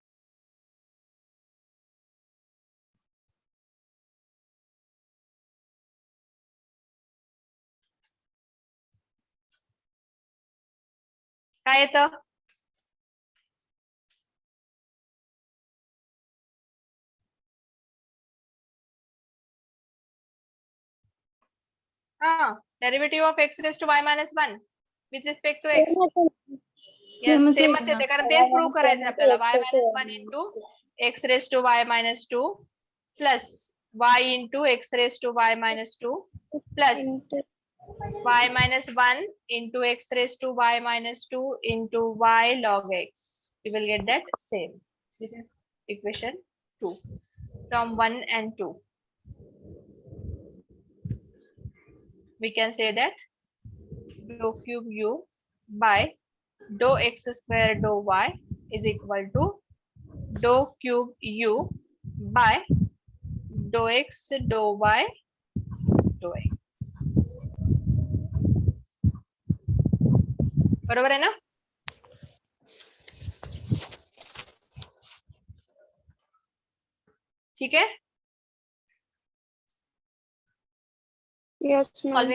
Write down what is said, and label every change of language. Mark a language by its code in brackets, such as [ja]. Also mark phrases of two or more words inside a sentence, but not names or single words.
[mr] काय येतं [en] derivative of x raise to y minus 1 with respect to x. [mr] येस सेमच येते कारण तेच प्रूव्ह करायचं आपल्याला. [en] y minus 1 into x raise to y minus 2 plus y into x raise to y minus 2 plus y minus 1 into x raised to y minus 2 into y log x. You will get that same. This is equation 2 from 1 and 2. We can say that dou cube U by dou x square dou y is equal to dou cube u by dou x dou y dou x. [mr] बरोबर आहे ना? [hi] ठीक है. [en] Yes, ma'am.